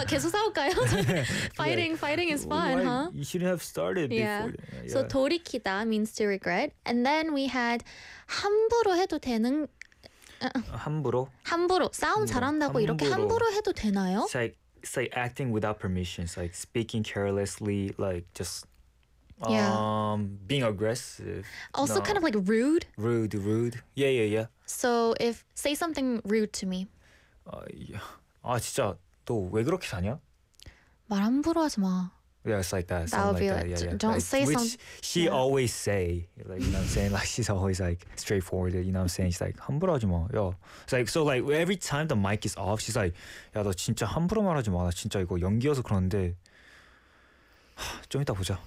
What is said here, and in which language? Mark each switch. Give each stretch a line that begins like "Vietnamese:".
Korean: 아, 계속 싸울까요?
English: fighting is fun, huh? You shouldn't have started before. Yeah. So 돌이키다 means to regret. And then we had 함부로 해도 되는...
Korean: 함부로? 함부로 싸움 함부로. 잘한다고 함부로. 이렇게 함부로 해도 되나요?
English: It's like acting without permission. It's like speaking carelessly, like just being aggressive. Also, kind of like rude. Rude. Yeah. So if say something rude to me.
Korean: 아 진짜 너 왜 그렇게 사냐? 말 함부로 하지 마.
English: Yeah, it's like that. Something like that. Don't say which something. Which she always say, like, you know what I'm saying? Like, she's always like straightforward. You know what I'm saying? She's like,
Korean: 함부로 하지 마.
English: Yo. It's like, so like, every time the mic is off, she's like,
Korean: 야, 너 진짜 함부로 말하지 마. 나 진짜 이거 연기여서 그러는데. 좀 이따 보자.